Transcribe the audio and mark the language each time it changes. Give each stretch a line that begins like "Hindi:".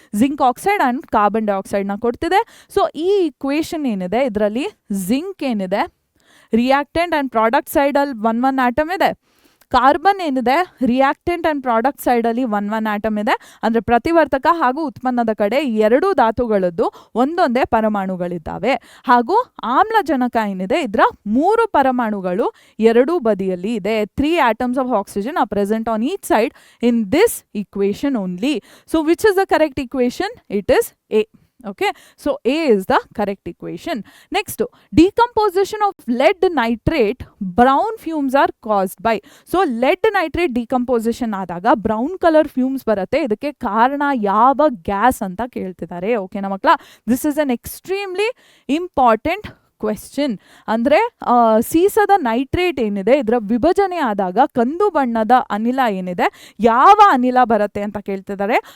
Kannada: Zinc oxide and carbon ಡೈಆಕ್ಸೈಡ್ನ ಕೊಡ್ತಿದೆ. So ಈ equation ಏನಿದೆ ಇದರಲ್ಲಿ ಜಿಂಕ್ ಏನಿದೆ ರಿಯಾಕ್ಟೆಂಟ್ ಆ್ಯಂಡ್ ಪ್ರಾಡಕ್ಟ್ ಸೈಡಲ್ಲಿ 1 ಆಟಮ್ ಇದೆ, ಕಾರ್ಬನ್ ಏನಿದೆ ರಿಯಾಕ್ಟೆಂಟ್ ಆ್ಯಂಡ್ ಪ್ರಾಡಕ್ಟ್ ಸೈಡಲ್ಲಿ 1 ಆಟಮ್ ಇದೆ. ಅಂದರೆ ಪ್ರತಿವರ್ತಕ ಹಾಗೂ ಉತ್ಪನ್ನದ ಕಡೆ ಎರಡೂ ಧಾತುಗಳದ್ದು ಒಂದೊಂದೇ ಪರಮಾಣುಗಳಿದ್ದಾವೆ. ಹಾಗೂ ಆಮ್ಲಜನಕ ಏನಿದೆ ಇದರ 3 ಪರಮಾಣುಗಳು ಎರಡೂ ಬದಿಯಲ್ಲಿ ಇದೆ.
English: 3 atoms of oxygen are present on each side in this equation only. So which is the correct equation? It is A. Okay, so A is the correct equation. Next, decomposition of lead nitrate, brown fumes are caused by. So lead nitrate decomposition
Kannada: ಆದಾಗ brown colour fumes ಬರುತ್ತೆ. ಇದಕ್ಕೆ ಕಾರಣ ಯಾವ gas ಅಂತ ಕೇಳ್ತಿದ್ದಾರೆ. ಓಕೆನಾ ಮಕ್ಕಳ,
English: This is an extremely important question.
Kannada: ಅಂದರೆ ಸೀಸದ ನೈಟ್ರೇಟ್ ಏನಿದೆ ಇದರ ವಿಭಜನೆ ಆದಾಗ ಕಂದು ಬಣ್ಣದ ಅನಿಲ ಏನಿದೆ ಯಾವ ಅನಿಲ ಬರುತ್ತೆ ಅಂತ ಕೇಳ್ತಿದ್ದಾರೆ.